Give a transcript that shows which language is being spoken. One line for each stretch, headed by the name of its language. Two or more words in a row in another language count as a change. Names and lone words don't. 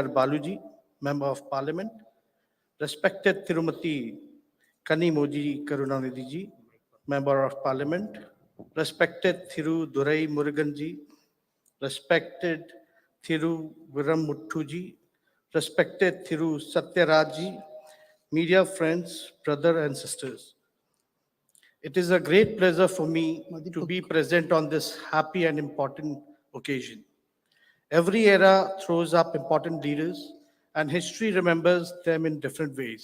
English: Baluji, Member of Parliament, respected Thirumati Kanimoji Karunanidhi ji, Member of Parliament, respected Thiru Durai Murugan ji, respected Thiru Viramuttu ji, respected Thiru Satyaraj ji, media friends, brother and sisters. It is a great pleasure for me to be present on this happy and important occasion. Every era throws up important leaders and history remembers them in different ways.